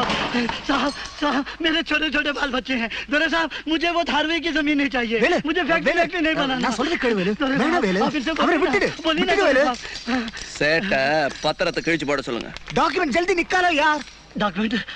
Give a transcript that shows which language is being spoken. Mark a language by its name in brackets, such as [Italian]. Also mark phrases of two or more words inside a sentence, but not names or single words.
[Hindi] साहब साहब मेरे छोटे छोटे बाल बच्चे हैं, दोरे साहब मुझे वो धारवे की जमीन नहीं चाहिए, मुझे फैक्ट्री नहीं बनाना। [Tamil] சேட்ட பத்திரத்தை கிழிச்சு போட சொல்லுங்க. [Hindi] டாக்குமெண்ட் जल्दी निकालो यार. டாக்குமெண்ட்